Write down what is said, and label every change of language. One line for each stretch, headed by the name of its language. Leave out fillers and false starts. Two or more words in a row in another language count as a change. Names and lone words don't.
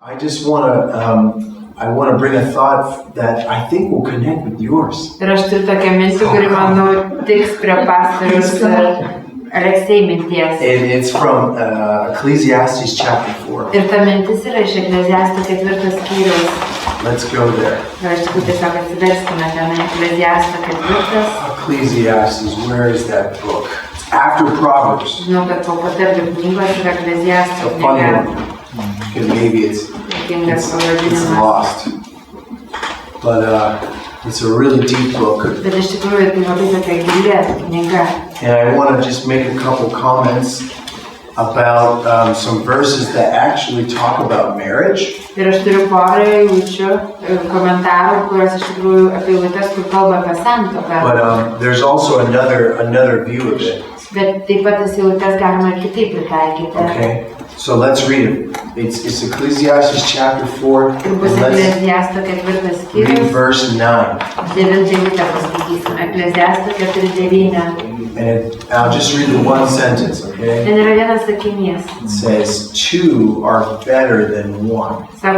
English: I just I want to bring a thought that I think will connect with yours.
Lithuanian: Ir aš turiu tokią mintį, kuri, manau, tiks prie pastoriaus Aleksej minties.
English: And it's from Ecclesiastes chapter 4.
Lithuanian: Ir ta mintis yra iš Ekleziasto 4 skyriaus.
English: Let's go there.
Lithuanian: Ir aš tikiu tiesiog atsiverskime tenai Ekleziasto 4.
English: Ecclesiastes, where is that book? It's after Proverbs.
Lithuanian: Žinau, kad po patarlių knygos yra Ekleziasto knyga.
English: Because maybe it's lost. But it's a really deep book.
Lithuanian: Bet iš tikrųjų tai labai tokia gili knyga.
English: And I want to just make a couple comments about some verses that actually talk about marriage.
Lithuanian: Ir aš turiu porą eilučių, komentarų, kurios iš tikrųjų apie eilutes, kur kalba apie santuoką.
English: But there's also another view of it.
Lithuanian: Bet taip pat tas eilutes galima ir kitaip pritaikyti.
English: Okay, so let's read it. It's Ecclesiastes chapter 4, and let's read verse 9. And I'll just read the one sentence, okay? It says, two are better than one.